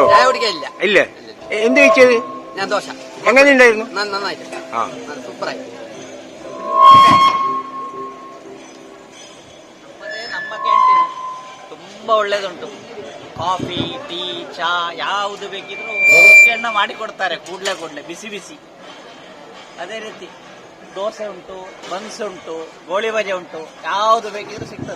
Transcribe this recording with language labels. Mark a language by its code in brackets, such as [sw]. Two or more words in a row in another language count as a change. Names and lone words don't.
[ml] ചായ കുടിക്കില്ല. ഇല്ല. എന്ത് കഴിച്ചത്? ഞാൻ ദോശ. എങ്ങനെയുണ്ടായിരുന്നു? നന്നായിട്ട്. ആ സൂപ്പറായി. [kn] ನಮ್ಮ ಕ್ಯಾಂಟೀನ್ ತುಂಬಾ ಒಳ್ಳೇದುಂಟು. ಕಾಫಿ, ಟೀ, ಚಾ ಯಾವುದು ಬೇಕಿದ್ರು ಎಣ್ಣ ಮಾಡಿ ಕೊಡ್ತಾರೆ. ಕೂಡ್ಲೆ ಬಿಸಿ ಬಿಸಿ. ಅದೇ ರೀತಿ ದೋಸೆ ಉಂಟು, ಬನ್ಸ್ ಉಂಟು, ಗೋಳಿ ಬಜೆ ಉಂಟು, ಯಾವುದು ಬೇಕಿದ್ರು ಸಿಗ್ತದೆ.